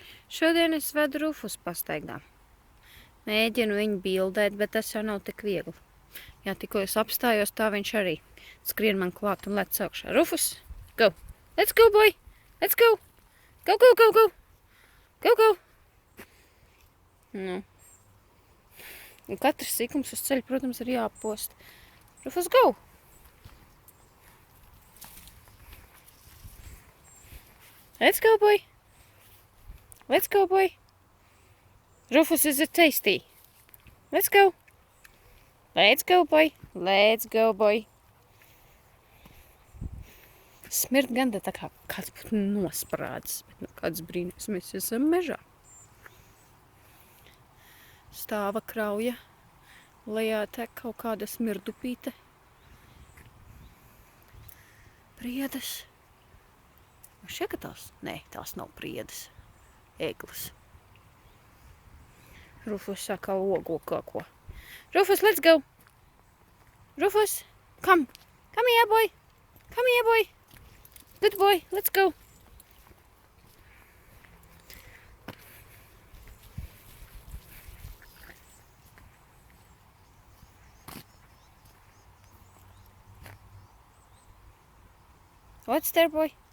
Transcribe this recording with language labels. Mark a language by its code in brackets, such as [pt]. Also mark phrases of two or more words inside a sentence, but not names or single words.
[lv] Šodien es vedu Rufus pastaigā. Mēģinu viņu bildēt, bet tas jau nav tik viegli. Jā, tikko es apstājos, tā viņš arī skrien man klāt un lec augšā. [en] Rufus, go! Let's go, boy! Let's go! Go, go, go, go! Go, go! [lv] Nu. Un katrs sīkums uz ceļa, protams, ir jāpost. [en] Rufus, go! Let's go, boy! Let's go, boy! Rufus, is it tasty? Let's go! Let's go, boy! Let's go, boy! [lv] Smird gan tā kā kāds būtu nosprādzis, bet nu kāds brīnums, mēs esam mežā. Stāva krauja, lejā tek kaut kāda smirdupīte. Priedes. Šķiet, ka tās? Nē, tās nav priedes. Eglis. Rufus saka ogu kaut ko. [en] Rufus, let's go! Rufus, come! Come here, boy! Come here, boy! Good boy, let's go! What's there, boy?